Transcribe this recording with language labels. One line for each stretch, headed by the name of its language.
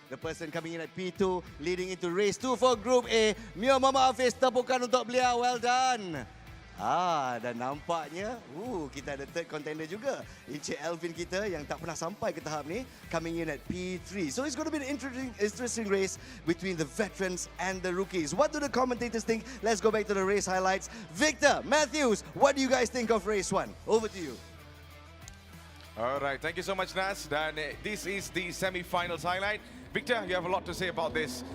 English: The person coming in at P2 leading into race 2 for Group A.
Malay: Mio Mama Hafiz, tepukan untuk beliau.
English: Well done.
Malay: Dan nampaknya kita ada third contender juga. Encik Alvin kita yang tak pernah sampai ke tahap ni
English: coming in at P3. So it's going to be an interesting race between the veterans and the rookies. What do the commentators think? Let's go back to the race highlights. Victor, Matthews, what do you guys think of race 1? Over to you. All right, thank you so much, Nas. And this is the semi-finals highlight. Victor, you have a lot to say about this.